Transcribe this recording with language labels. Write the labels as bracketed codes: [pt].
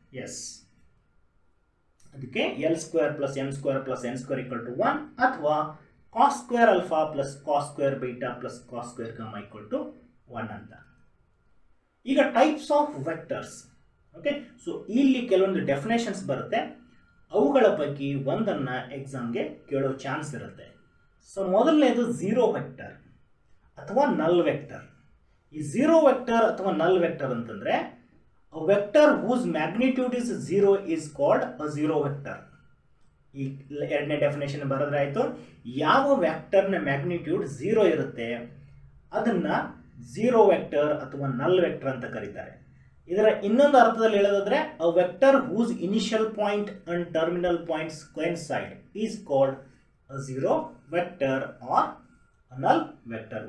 [en] Yes, ಅದಕ್ಕೆ l square plus m square plus n square equal to 1 ಅಥವಾ cos square alpha plus cos square beta plus cos square gamma equal to 1 ಅಂತ. ಈಗ types of vectors. Okay, so [kn] ಇಲ್ಲಿ ಕೆಲವೊಂದು [en] Definitions ಬರುತ್ತೆ. [kn] ಅವುಗಳ ಪೈಕಿ ಒಂದನ್ನು ಎಕ್ಸಾಮ್ಗೆ ಕೇಳೋ ಚಾನ್ಸ್ ಇರುತ್ತೆ. [en] So ಮೊದಲನೇದು zero vector ಅಥವಾ null vector. [kn] ಈ ಝೀರೋ ವೆಕ್ಟರ್ ಅಥವಾ ನಲ್ ವೆಕ್ಟರ್ ಅಂತಂದ್ರೆ [en] a vector whose magnitude is 0 is called a zero vector. [kn] ಈ ಎರಡನೇ ಡೆಫಿನೇಷನ್ ಬರೆದ್ರೆ ಆಯಿತು. ಯಾವ ವೆಕ್ಟರ್ನ ಮ್ಯಾಗ್ನಿಟ್ಯೂಡ್ 0 ಇರುತ್ತೆ ಅದನ್ನ ಝೀರೋ ವೆಕ್ಟರ್ ಅಥವಾ ನಲ್ ವೆಕ್ಟರ್ ಅಂತ ಕರೀತಾರೆ. [en] ಇದರ ಇನ್ನೊಂದು ಅರ್ಥದಲ್ಲಿ ಹೇಳೋದಾದ್ರೆ a vector whose initial point and terminal points coincide is called a zero vector or null vector.